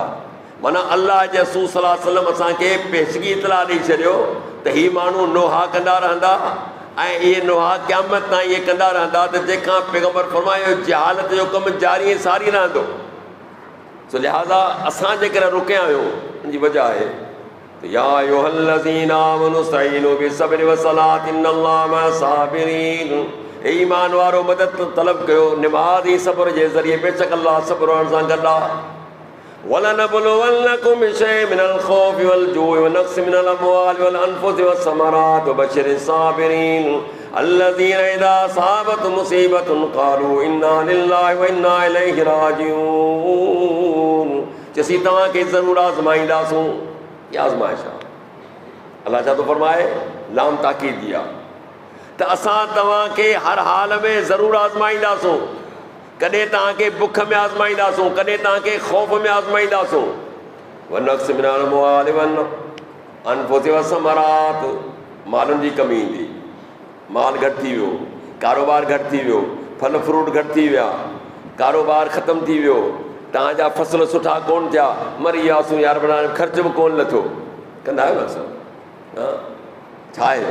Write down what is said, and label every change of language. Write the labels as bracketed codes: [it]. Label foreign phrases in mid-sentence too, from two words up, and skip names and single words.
[sd] माना अलाह जे रसूल [ar] صلى الله عليه وسلم [sd] असांखे पेशगी इतला ॾेई छॾियो त हीउ माण्हू नोहा कंदा रहंदा, ऐं इहे नोहा क़यामत ताईं इहे कंदा रहंदा, त जंहिंखां पैगम्बर फरमायो जहालत जो कमु जारी ऐं सारी रहंदो। सो लिहाज़ा असां जेकॾहिं रुकिया आहियूं, उनजी वजह आहे [ar] يا أيها الذين آمنوا استعينوا بالصبر والصلاة إن الله مع الصابرين. [sd] हे ईमान वारो मदद तलब कयो निमाज़ ऐं सब्र जे ज़रिए, बेशक अल्लाह सब्र वारनि सां गॾु आहे। [ar] ولنبلونكم بشيء من الخوف والجوع ونقص من الأموال والأنفس والثمرات وبشر الصابرين الذين إذا أصابتهم مصيبة قالوا إنا لله وإنا إليه راجعون. [sd] चसी तव्हांखे ज़रूरु आज़माईंदासूं। इहा आज़माइश आहे। अलाह छा थो फरमाए? लाम ताक़ीद जी आहे त असां तव्हांखे हर हाल में ज़रूरु आज़माईंदासूं। कॾहिं तव्हांखे बुख में आज़माईंदासूं, कॾहिं तव्हांखे ख़ौफ़ में आज़माईंदासूं। [ar] ونقص من الأموال والأنفس والثمرات, [sd] मालनि जी कमी ईंदी, माल घटि थी वियो, कारोबार घटि थी वियो, फल फ्रूट घटि थी विया, कारोबार ख़तमु थी वियो, तव्हांजा फसल सुठा कोन थिया, मरी वियासीं यार, बना ख़र्च बि कोन लथो। कंदा आहियो न असां? छा आहे?